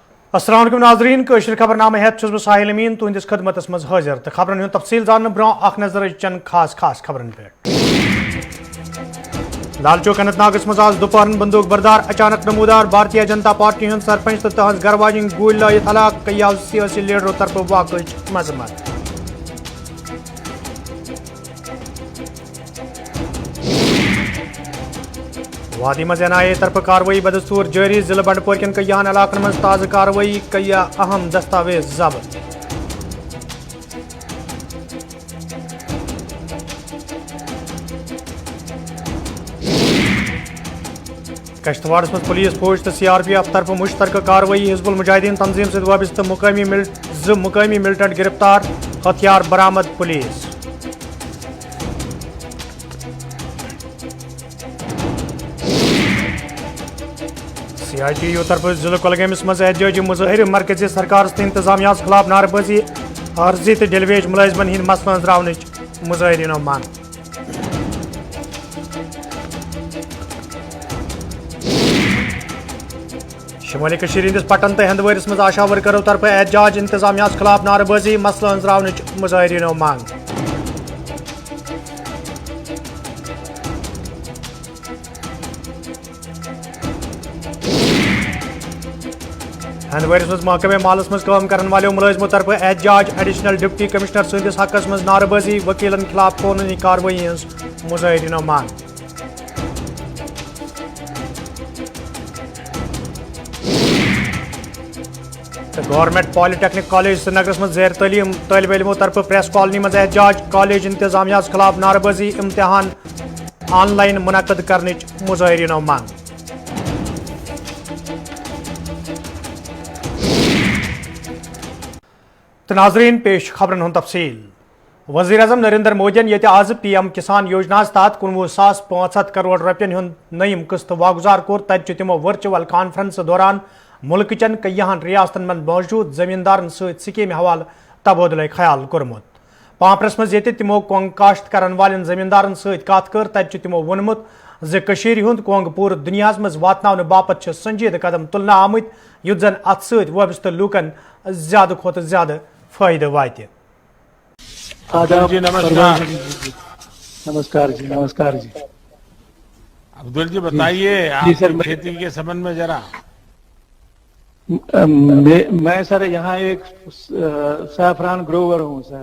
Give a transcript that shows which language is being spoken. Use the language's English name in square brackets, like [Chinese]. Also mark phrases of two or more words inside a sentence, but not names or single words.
[Arabic] السلام عليكم [Kashmiri] नाज़रीन कशर खबरनामे हेत बह साहिल अमीन तुहंदिस खदमतस मज हाजिर तो खबरन हुंद तफसील जानने ब्रोह अख नजर चन खास खबरन पे। लालचौक अनंतनागस मज आज दोपहरन बंदूक बरदार अचानक नमूदार भारतीय जनता पार्टी हुंद सरपंच तो तहज गरवाजिन गोली लायत हलाक कई सियासी लीडरों तरफ वाकई मजम्मत। वादी मज एनआईए तरफ कार्रवाई बदस्तूर जारी जिला बंडपोर कन कईयान इलाकन मज ताज़ कार्रवाई कई अहम दस्तावेज जब्त। कश्तवाड़ मज पुलिस फौज तो सीआरपीएफ तरफ मुश्तरक कार्रवाई हिजबुल मुजाहिदीन तंजीम से वाबस्त मुकामी मिलिटेंट गिरफ्तार हथियार बरामद पुलिस। सीआईटीयू तरफ जिला कुलगामिस मज एहतजाजी मुजाहिर मरकजी सरकार तो इंतजामिया खिलाफ नारबाजी आर्जी तो डेलीवेज मुलाजमन हिंद मसलन अंजरावन मुजाहिरीनो मांग। शुमाली कशीर हिंदिस पटन तो हंदवारिस मज आशा वर्करों तरफ एहतजाज इंतजामिया खिलाफ नारबाजी मसलन अंजरावन मुजाहिरीनो मांग। हंदवारिस मज महकमे मालस मज [Hindi] काम करने वाले [Kashmiri] मुलाजमों तरफ एहतजाज [English] additional deputy commissioner [Kashmiri] सदिस हकस मज नारबाजी वकीलन खिलाफ कानूनी कार्रवाई हज मुजाहिरीनो मांग। गवर्नमेंट पॉलिटेक्निक कॉलेज श्रीनगर मज ज़ेर तालीम तालिब इलमों तरफ प्रेस कॉलोनी मज एहतजाज कॉलेज इंतजामिया खिलाफ नारबाजी इम्तिहान ऑनलाइन मुनक़द करने मुजाहिरीनो मांग। तो नाजरीन पेश खबरन हुंद तफसील। वज़ीर-ए-आज़म नरेंद्र मोदियन ये आज PM किसान योजना तहत 19,500 करोड़ रुपयन हुंद नयम किस्त वागुजार कोर तत तिमो [English] virtual conference [Kashmiri] दौरान मुल्क चन कईयान रियासतन में मौजूद जमींदारन सहित स्कीम हवाल तबादला ख्याल कोरमुत। पांपरस मज ये तिमो कोंग काश्त करन वालेन जमींदारन सहित कत कर तत तिमो वोनमुत ज कशीर हुंद कोंग पूरे दुनिया मज वातनावने बापत संजीद कदम तुलना आमत युत जन अत सहित वाबस्त लूकन ज्यादा खोत ज्यादा फायदे वाते। [Hindi] जी नमस्कार। नमस्कार जी। नमस्कार जी। अब्दुल जी बताइए आप खेती के संबंध में जरा। मैं सर यहाँ एक [English] saffron grower [Hindi] हूँ सर।